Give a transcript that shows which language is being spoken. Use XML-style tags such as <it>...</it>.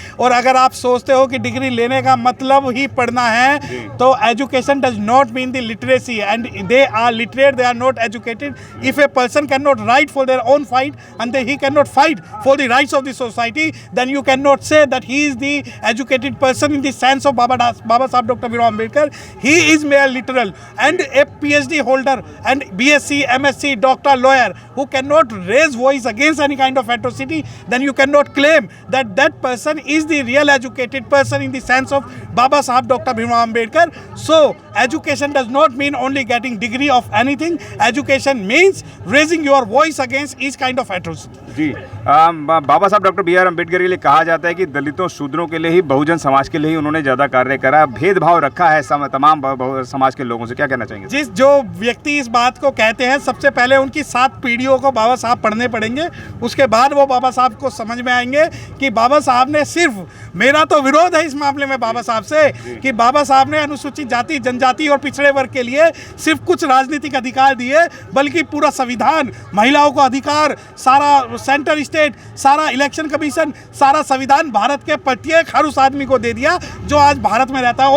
<hi>और अगर आप सोचते हो कि डिग्री लेने का मतलब ही पढ़ना है तो</hi> <en>Education does not mean the literacy and they are literate, they are not educated. If a person can not right for their own fight and he cannot fight for the rights of the society, then you cannot say that he is the educated person in the sense of Baba Sahib Dr. Bhimrao Ambedkar. He is mere literal and a PhD holder and BSc, MSc, doctor, lawyer who cannot raise voice against any kind of atrocity, then you cannot claim that that person is the real educated person in the sense of Baba Sahib Dr. Bhimrao Ambedkar. So education does not mean only getting degree of anything. Education means raising your voice against each kind of atrocity.</en> <hi>जी, बाबा साहब doctor B are Ambedkar के लिए कहा जाता है कि दलितों शूद्रों के लिए ही, बहुजन समाज के लिए ही उन्होंने ज़्यादा कार्य करा, भेदभाव रखा है तमाम समाज के लोगों से। क्या कहना चाहेंगे? जो व्यक्ति इस बात को कहते हैं, सबसे पहले उनकी 7 पीढ़ियों को बाबा साहब पढ़ने पड़ेंगे, उसके बाद वो बाबा साहब को समझ में आएंगे कि बाबा साहब ने सिर्फ, मेरा तो विरोध है इस मामले में बाबा साहब से कि बाबा साहब ने अनुसूचित जाति, जनजाति और पिछड़े वर्ग के लिए सिर्फ कुछ राजनीतिक अधिकार दिए, बल्कि पूरा संविधान, महिलाओं को अधिकार, सारा सेंटर स्टेट, सारा इलेक्शन कमीशन, सारा संविधान भारत के प्रत्येक हर उस आदमी को दे दिया जो आज भारत में रहता है।</hi>